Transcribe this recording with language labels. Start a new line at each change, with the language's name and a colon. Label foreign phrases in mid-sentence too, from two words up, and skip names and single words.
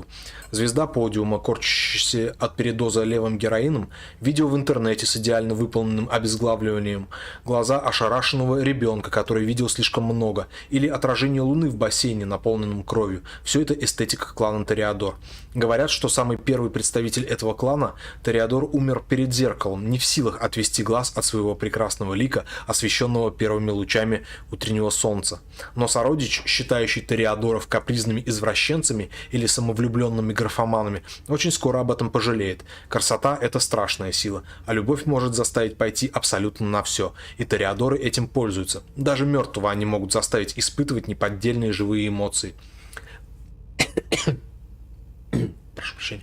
Russian: Звезда подиума, корчащаяся от передоза левым героином, видео в интернете с идеально выполненным обезглавливанием, глаза ошарашенного ребенка, который видел слишком много, или отражение луны в бассейне, наполненном кровью. Все это эстетика клана Тореадор. Говорят, что самый первый представитель этого клана, Тореадор, умер перед зеркалом, не в силах отвести глаз от своего прекрасного лика, освещенного первыми лучами утреннего солнца. Но сородич, считающий Тореадоров капризными извращенцами или самовлюбленными графоманами, очень скоро об этом пожалеет. Красота — это страшная сила, а любовь может заставить пойти абсолютно на все, и Тореадоры этим пользуются. Даже мертвого они могут заставить испытывать неподдельные живые эмоции. Прошу прощения.